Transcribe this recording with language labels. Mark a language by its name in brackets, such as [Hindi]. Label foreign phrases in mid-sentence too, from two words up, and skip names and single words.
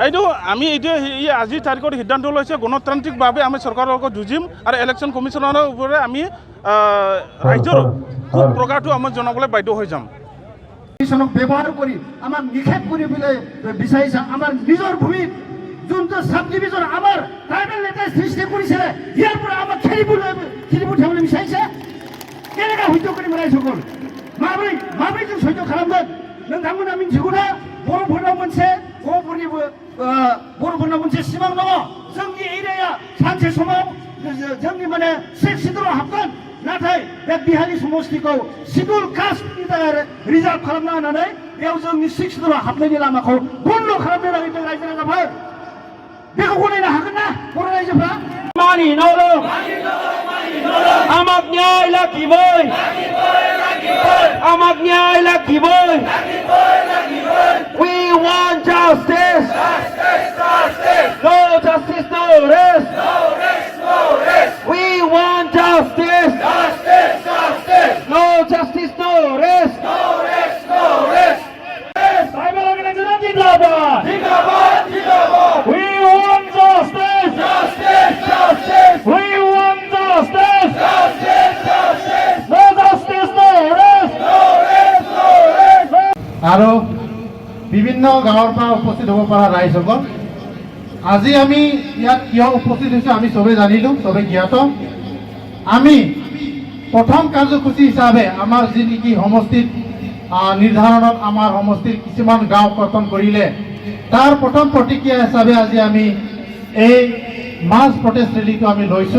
[Assamese] এইটো আমি এইটোৱে আজিৰ তাৰিখত সিদ্ধান্ত লৈছে গণতান্ত্ৰিকভাৱে আমি চৰকাৰৰ লগত যুঁজিম আৰু [English] election commission [Assamese] ওপৰত আমি ৰাইজৰ প্ৰকাৰটো আমি জনাবলৈ বাধ্য হৈ যাম। কমিশ্যনক ব্যৱহাৰ কৰি আমাক নিষেধ কৰিবলৈ বিচাৰিছে। আমাৰ নিজৰ ভূমিত যোনটো [English] sub division [Assamese] আমাৰ ট্ৰাইবেল নেতাই সৃষ্টি কৰিছিলে ইয়াৰ পৰা আমাক খেলি পঠিয়াবলৈ বিচাৰিছে। কেনেকৈ সহ্য কৰিম ৰাইজসকল? [Bodo] माबोरै जों सैज्य खालामगोन? नोंथांमोना मिथिगौना बर'फोरनाव मोनसे सिमां दङ। जोंनि एरियाया सानसे समाव जोंनि माने 6 सिडुलाव हाबगोन। नाथाय बे बिहाली समष्टिखौ [English] schedule caste [Bodo] थाखाय रिजार्भ खालामना होनानै बेयाव जोंनि 6 सिडुलाव हाबनायनि लामाखौ बन्द खालामनो नागिरदों रायजो राजाफोर। बेखौ गनायनो हागोन ना बर' रायजोफ्रा? मानि न'लो [Assamese] আমাক ন্যায় লাগিবই আমাক ন্যায় লাগিবই [English] We want justice. No justice, no rest. We want justice. No justice, no rest. Tribal organization Jindabad. We want justice. We want justice. No justice, no rest. [Assamese] আৰু বিভিন্ন গাঁৱৰ পৰা উপস্থিত হ'ব পৰা ৰাইজসকল, আজি আমি ইয়াত কিয় উপস্থিত হৈছোঁ আমি চবেই জানিলোঁ, চবেই জ্ঞাত। আমি প্ৰথম কাৰ্যসূচী হিচাপে আমাৰ যি নেকি সমষ্টিত নিৰ্ধাৰণত আমাৰ সমষ্টিৰ কিছুমান গাঁও কৰ্তন কৰিলে তাৰ প্ৰথম প্ৰতিক্ৰিয়া হিচাপে আজি আমি এই [English] mass protest rally [Assamese] আমি লৈছোঁ।